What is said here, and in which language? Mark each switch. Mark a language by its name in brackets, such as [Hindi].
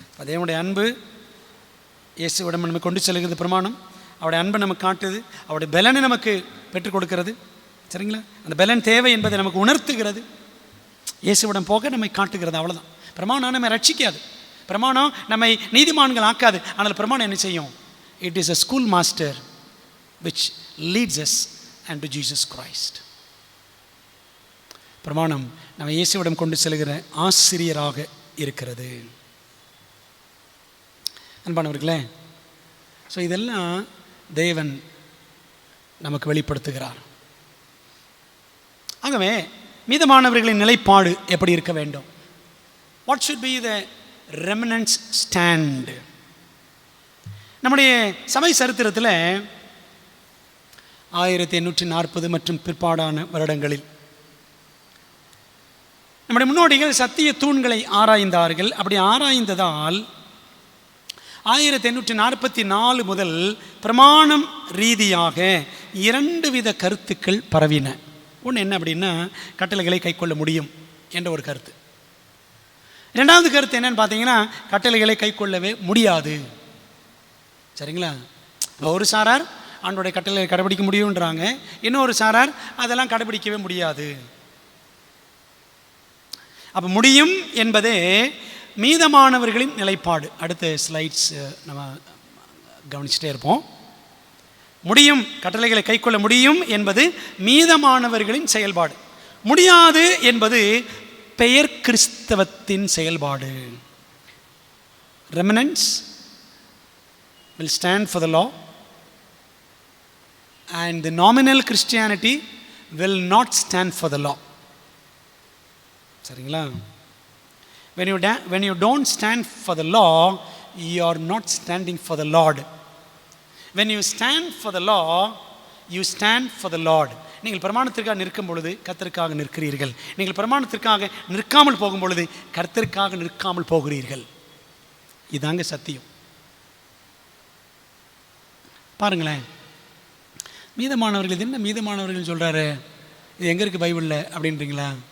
[Tamil] தேவனுடைய அன்பு இயேசுவிடம் நம்ம கொண்டு செல்கிறது பிரமாணம். அவருடைய அன்பை நமக்கு காட்டுது, அவருடைய பலனை நமக்கு பெற்றுக் கொடுக்கிறது. சரிங்களா? அந்த பலன் தேவை என்பதை நமக்கு உணர்த்துகிறது. இயேசுவிடம் போக நம்மை காட்டுகிறது. அவ்வளோதான். பிரமாணம் நம்மை ரட்சிக்காது, பிரமாணம் நம்மை நீதிமான்கள் ஆக்காது. ஆனால் பிரமாணம் என்ன செய்யும்? [English] It is a school master which leads us unto Jesus Christ. [Tamil] பிரமாணம் நம்ம இயேசுவிடம் கொண்டு செல்கிற ஆசிரியராக இருக்கிறது. அன்பானவர்களே, ஸோ இதெல்லாம் தேவன் நமக்கு வெளிப்படுத்துகிறார். ஆகவே மீதமானவர்களின் நிலைப்பாடு எப்படி இருக்க வேண்டும்? [English] What should be the remnant stand? [Tamil] நம்முடைய சபை சரித்திரத்தில் 1840 மற்றும் பிற்பாடான வருடங்களில் நம்முடைய முன்னோடிகள் சத்திய தூண்களை ஆராய்ந்தார்கள். அப்படி ஆராய்ந்ததால் 1844 முதல் பிரமாணம் ரீதியாக 2 வித கருத்துக்கள் பரவின. ஒன்று என்ன அப்படின்னா, கட்டளைகளை கைக்கொள்ள முடியும் என்ற ஒரு கருத்து. இரண்டாவது கருத்து என்னன்னு பார்த்தீங்கன்னா, கட்டளைகளை கைக்கொள்ளவே முடியாது. சரிங்களா? ஒரு சாரார் ஆண்டோடைய கட்டளைகளை கடைபிடிக்க முடியுன்றாங்க, இன்னொரு சாரார் அதெல்லாம் கடைபிடிக்கவே முடியாது. அப்போ முடியும் என்பதே மீதமானவர்களின் நிலைப்பாடு. அடுத்த ஸ்லைட்ஸ் நம்ம கவனிச்சுட்டே இருப்போம். முடியும், கட்டளைகளை கைக்கொள்ள முடியும் என்பது மீதமானவர்களின் செயல்பாடு. முடியாது என்பது பெயர் கிறிஸ்தவத்தின் செயல்பாடு. [English] Remnants will stand for the law and the nominal Christianity will not stand for the law. [Tamil] சரிங்களா? [English] When you don't stand for the law, you are not standing for the Lord. When you stand for the law, you stand for the Lord. [Tamil] நீங்கள் பிரமாணத்திற்காக நிற்கும் பொழுது கர்த்தருக்காக நிற்கிறீர்கள். நீங்கள் பிரமாணத்திற்காக நிற்காமல் போகும் பொழுது கர்த்தருக்காக நிற்காமல் போகிறீர்கள். இதாங்க சத்தியம். பாருங்களேன், மீதமானவர்கள், இது என்ன மீதமானவர்கள் சொல்கிறாரு, இது எங்கே இருக்குது பைபிளில் அப்படின்றீங்களா?